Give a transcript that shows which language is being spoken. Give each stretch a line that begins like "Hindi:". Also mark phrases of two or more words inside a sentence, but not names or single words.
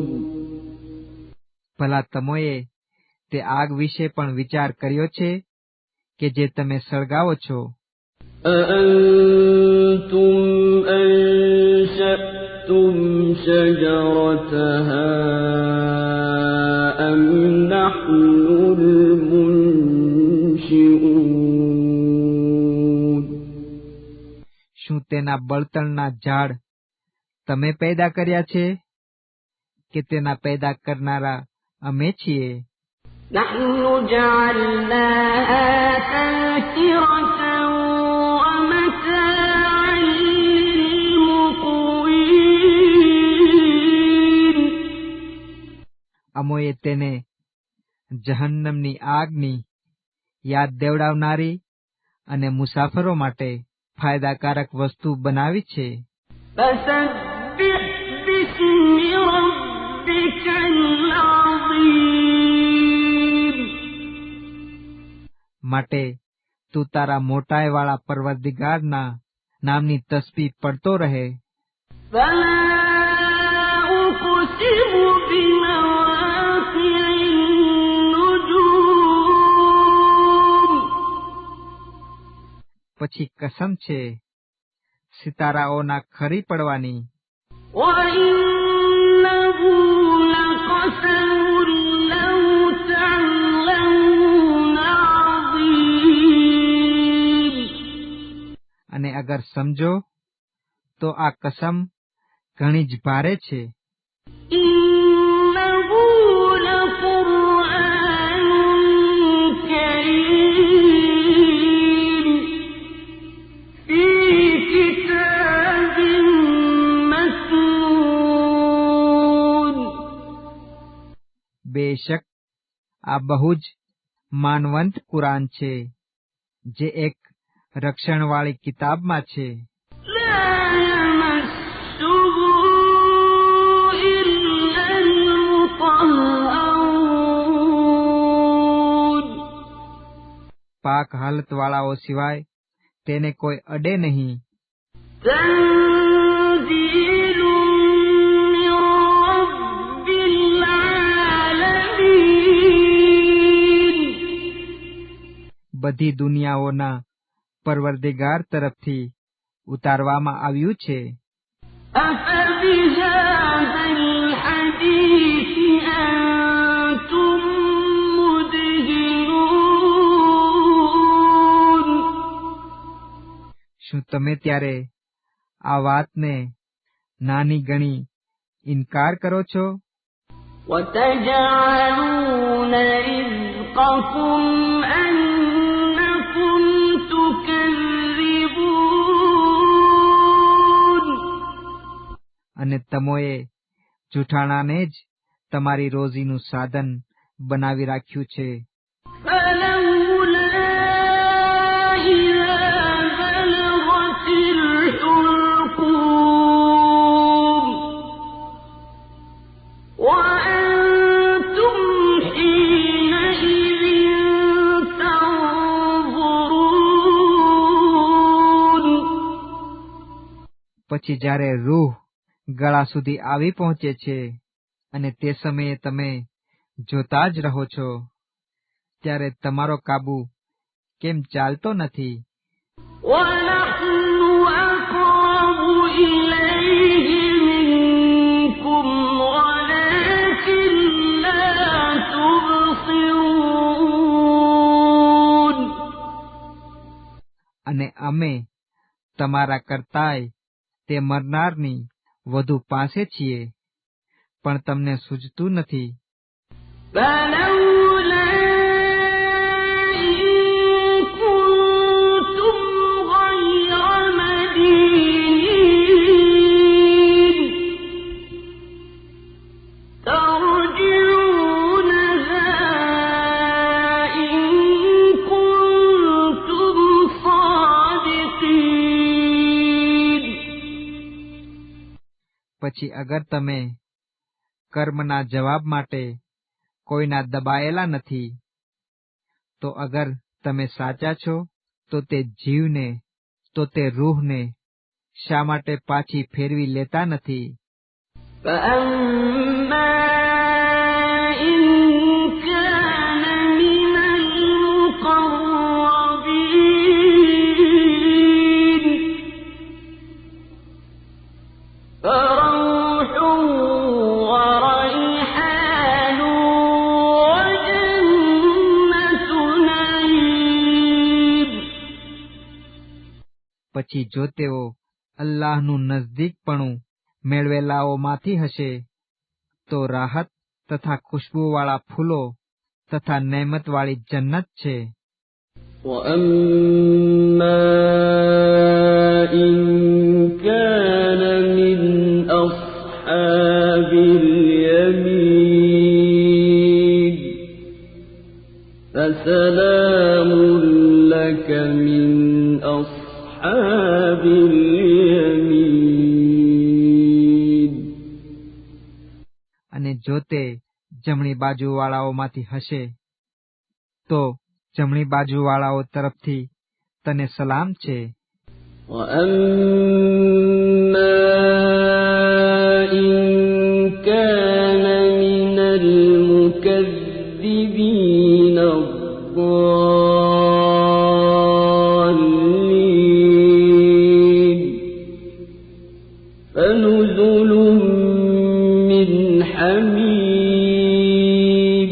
Gujarati: ભલા તમોએ તે આગ વિશે પણ વિચાર કર્યો છે કે જે તમે સળગાવો છો?
Arabic: أَأَنتُمْ أَنشَأْتُمْ شَجَرَتَهَا أَمْ نَحْنُ الْمُنشِئُونَ.
Gujarati: શું તેના બળતણના ઝાડ તમે પેદા કર્યા છે કે તેના પેદા કરનારા અમે છીએ?
Arabic: نَحْنُ جَعَلْنَاهَا تَذْكِرَةً وَمَتَاعًا لِّلْمُقْوِينَ.
Gujarati: અમોએ તેને જહન્નમની આગની યાદ દેવડાવનારી અને મુસાફરો માટે ફાયદાકારક વસ્તુ બનાવી છે.
Arabic: فَسَبِّحْ بِاسْمِ رَبِّكَ الْعَظِيمِ.
Gujarati: માટે તું તારા મોટાઈવાળા પરવરદિગારના નામની તસ્બીહ પડતો રહે.
Arabic: فَلَا وأقسم بمواقع النجوم
Gujarati: પછી કસમ છે સિતારાઓના ખરી પડવાની.
Arabic: وإنه لقسم لو تعلمون عظيم
Gujarati: અને અગર સમજો તો આ કસમ ઘણી જ ભારે છે.
Arabic: إنه لقرآن كريم في كتاب مكنون
Gujarati: બેશક આ બહુ જ માનવંત કુરાન છે જે એક રક્ષણવાળી કિતાબમાં છે.
Arabic: لا يمسه إلا المطهرون
Gujarati: પાક હાલતવાળાઓ સિવાય તેને કોઈ અડે નહીં.
Arabic: تنزيل من رب العالمين
Gujarati: બધી દુનિયાઓના પરવરદિગાર તરફથી ઉતારવામાં આવ્યું છે.
Arabic: أفبهذا الحديث أنتم مدهنون
Gujarati: શું તમે ત્યારે આ વાતને નાની ગણી ઇનકાર કરો છો?
Arabic: وتجعلون رزقكم أنكم تكذبون
Gujarati: અને તમોએ જૂઠાણાને જ તમારી રોજીનું સાધન બનાવી રાખ્યું છે.
Arabic: فلولا إذا بلغت الحلقوم وأنتم حينئذ تنظرون
Gujarati: પછી જ્યારે રૂહ ગળા સુધી આવી પહોંચે છે અને તે સમયે તમે જોતા જ રહો છો, ત્યારે તમારો કાબુ કેમ ચાલતો નથી?
Arabic: ونحن أقرب إليه منكم ولكن لا تبصرون
Gujarati: અને અમે તમારા કરતાંય તે મરનારની વધુ પાસે છીએ, પણ તમને સૂઝતું નથી.
Arabic: فلولا إن كنتم غير مدينين ترجعونها إن كنتم صادقين
Gujarati: પછી અગર તમે કર્મના જવાબ માટે કોઈના દબાયેલા નથી, તો અગર તમે સાચા છો તો તે જીવને, તો તે રૂહને શા માટે પાછી ફેરવી લેતા નથી?
Arabic: فأما إن كان من المقربين فروح وريحان وجنة نعيم
Gujarati: પછી જો તેઓ અલ્લાહનું નજદીકપણું મેળવેલાઓમાંથી હશે તો રાહત તથા ખુશ્બુવાળા ફૂલો તથા નેમતવાળી જન્નત છે.
Arabic: وأما إن كان من أصحاب اليمين فسلام لك من أصحاب اليمين
Gujarati: અને જો તે જમણી બાજુવાળાઓમાંથી હશે તો જમણી બાજુવાળાઓ તરફથી તને સલામ છે.
Arabic: وأما إن كان المكذبين الضالين فنزل من حميم